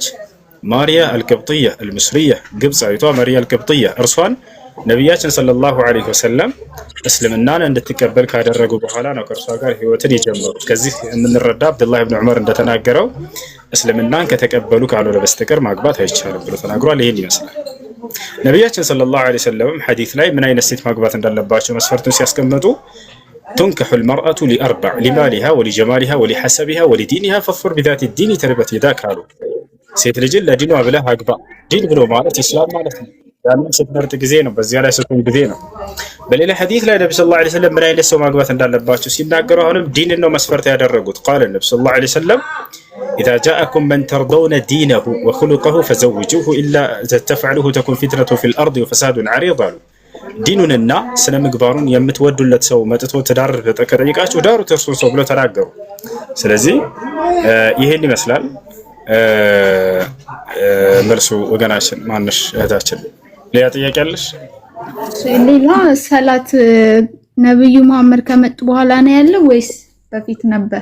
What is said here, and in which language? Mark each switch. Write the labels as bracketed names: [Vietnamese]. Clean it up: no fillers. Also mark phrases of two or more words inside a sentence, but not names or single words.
[Amharic] ማርያ [Arabic] القبطية المصرية፣ [Amharic] ግብፃዊቷ ማርያ አልቅብጥያ። እርሷን ነቢያችን [Arabic] صلى الله عليه وسلم [Amharic] እስልምናን እንድትቀበል ካደረጉ በኋላ ነው ከእርሷ ጋር ህይወትን የጀመሩት። ከዚህ የምንረዳ አብዱላህ ብን ዑመር እንደተናገረው እስልምናን ከተቀበሉ ካልሆነ በስተቀር ማግባት አይቻልም ብሎ ተናግሯል። ይህን ይመስላል። ነቢያችን [Arabic] صلى الله عليه وسلم [Amharic] ሐዲስ ላይ ምን አይነት ሴት ማግባት እንዳለባቸው መስፈርቱን ሲያስቀምጡ [Arabic] تنكح المرأة لأربع: لمالها ولجمالها ولحسبها ولدينها فاظفر بذات الدين تربت يداك [Amharic] አሉ። ሴት ልጅን ለዲኗ ብለህ አግባ። ዲን ብሎ ማለት ኢስላም ማለት ነው። ያንን ስትመርጥ ጊዜ ነው፣ በዚያ ላይ ስትሆን ጊዜ ነው። በሌላ ሐዲስ ላይ ነብዩ [Arabic] صلى الله عليه وسلم [Amharic] ምን አይነት ሰው ማግባት እንዳለባቸው ሲናገሩ አሁንም ዲንን ነው መስፈርት ያደረጉት። ቃል ነብዩ [Arabic] صلى الله عليه وسلم إذا جاءكم من ترضون دينه وخلقه فزوجوه إلا تفعله تكون فتنة في الأرض وفساد عريض [Amharic] አሉ። ዲኑንና ስነ ምግባሩን የምትወዱለት ሰው መጥቶ ትዳር ከጠየቃችሁ ዳሩት እርሱን ሰው ብለው ተናገሩ። ስለዚህ ይሄን ይመስላል መልሱ። ወገናችን ማንሽ እህታችን ሌላ ጥያቄ አለሽ? ሌላ ሰላት ነብዩ መሐመድ ከመጡ በኋላ ነው ያለው ወይስ በፊት ነበር?